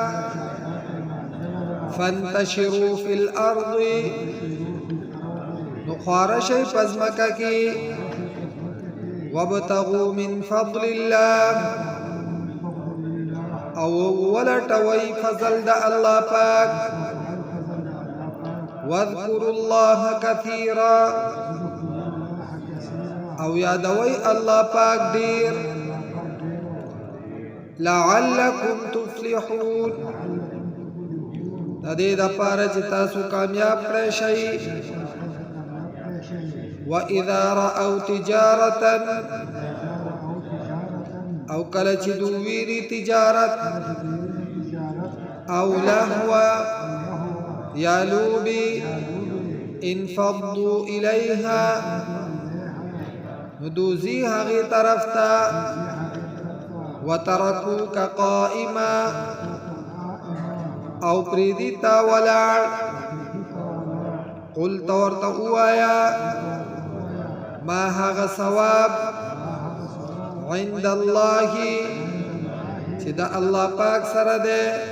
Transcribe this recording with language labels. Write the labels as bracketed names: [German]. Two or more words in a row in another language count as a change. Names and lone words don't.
[Arabic] فانتشروا فی الارض [Pashto] نخوارشی پزمکا کی، [Arabic] وابتغوا من فضل الله [Pashto] او ولټوي فضل د الله پاک، [Arabic] واذكروا الله كثيرا [Pashto] او یادوي الله پاک ډیر، [Arabic] لعلكم تفلحون [Pashto] د دې لپاره چې تاسو کامیاب کړئ شئ. [Arabic] وَإِذَا رَأَوْا تِجَارَةً [Pashto] او کله چې دوی ویني تجارت او لهوا یا لوبي، [Arabic] انفضوا إليها [Pashto] ندوزي هغې طرف ته، [Arabic] وتركوك قائما [Pashto] او پریدی تا ولاړ، قل تورته ووایا ما هغه ثواب [Arabic] عند الله [Pashto] چې د الله پاک سره ده،